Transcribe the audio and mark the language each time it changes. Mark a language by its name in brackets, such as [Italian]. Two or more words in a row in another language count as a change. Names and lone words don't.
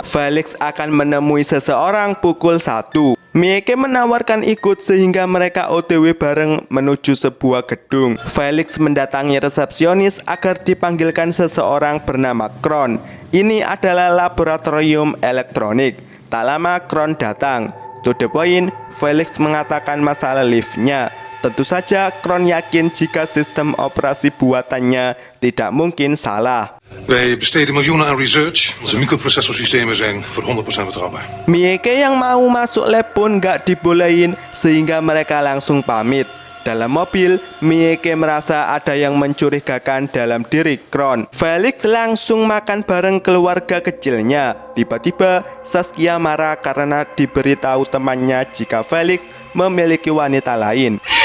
[Indonesian] Felix akan menemui seseorang pukul 1. Mieke menawarkan ikut sehingga mereka OTW bareng menuju sebuah gedung. Felix mendatangi resepsionis agar dipanggilkan seseorang bernama Kron. Ini adalah laboratorium elektronik. Tak lama Kron datang. [English] To the point, [Indonesian] Felix mengatakan masalah liftnya. Tentu saja Kron yakin jika sistem operasi buatannya tidak mungkin salah. [Dutch] Wij besteden miljoenen aan research. Onze microprocessorsystemen zijn voor 100% betrouwbaar. [Indonesian] Mieke yang mau masuk lab pun gak dibolehin sehingga mereka langsung pamit. Dalam mobil, Mieke merasa ada yang mencurigakan dalam diri Kron. Felix langsung makan bareng keluarga kecilnya. Tiba-tiba, Saskia marah karena diberitahu temannya jika Felix memiliki wanita lain.